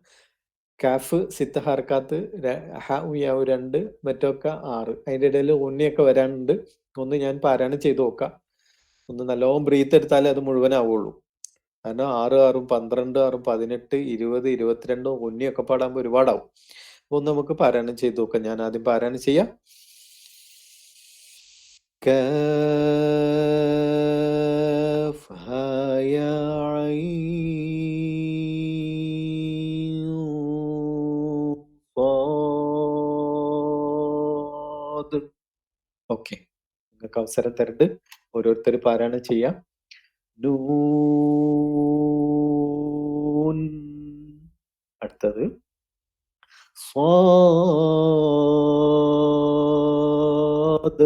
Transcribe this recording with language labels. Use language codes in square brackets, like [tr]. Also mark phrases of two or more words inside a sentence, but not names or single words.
[ar] كاف ستة حركات, [ml] ഹ ഉയാവ് 2, മറ്റൊക്കെ 6. അതിന്റെ ഇടയിൽ ഉണ്ണിയൊക്കെ വരാനുണ്ട്. ഒന്ന് ഞാൻ പാരായണം ചെയ്ത് നോക്കാം. ഒന്ന് നല്ലോണം ബ്രീത്ത് എടുത്താലേ അത് മുഴുവനാവുള്ളൂ. കാരണം 6 6 12 6 18 20 22 ഉണ്ണിയൊക്കെ പാടാകുമ്പോൾ ഒരുപാടാവും. അപ്പൊ ഒന്ന് നമുക്ക് പാരായണം ചെയ്ത് നോക്കാം. ഞാൻ ആദ്യം പാരായണം ചെയ്യാം. [ar] كاف ها يا عين صاد. [ml] ഓക്കെ, നിങ്ങൾക്ക് അവസരം തരുന്നുണ്ട്. ഓരോരുത്തർ പാരായണം ചെയ്യാം. നൂൻ. അടുത്തത് സ്വാദ്.